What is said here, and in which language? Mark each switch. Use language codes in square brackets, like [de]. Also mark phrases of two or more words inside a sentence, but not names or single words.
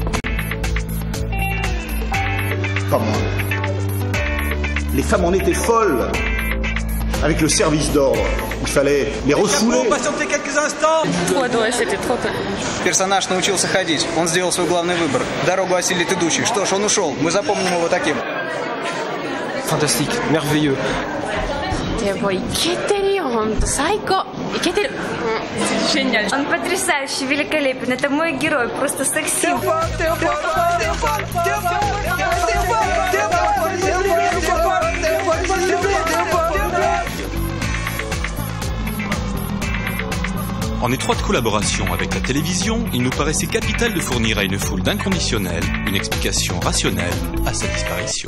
[fr] Pas moins. Les femmes en étaient folles. Avec le service d'ordre, il fallait les refouler. Patientez quelques instants. C'était trop tard. [ru] Персонаж научился ходить. Он сделал свой главный выбор. Дорогу осилит идущий. Что ж, он ушел. Мы запомним его таким. [fr] Fantastique, merveilleux. Génial. [ru] Он потрясающий, великолепен. Это мой герой, просто секси. [fr] En étroite collaboration avec la télévision, il nous paraissait capital de fournir à une foule d'inconditionnels une explication rationnelle à sa disparition.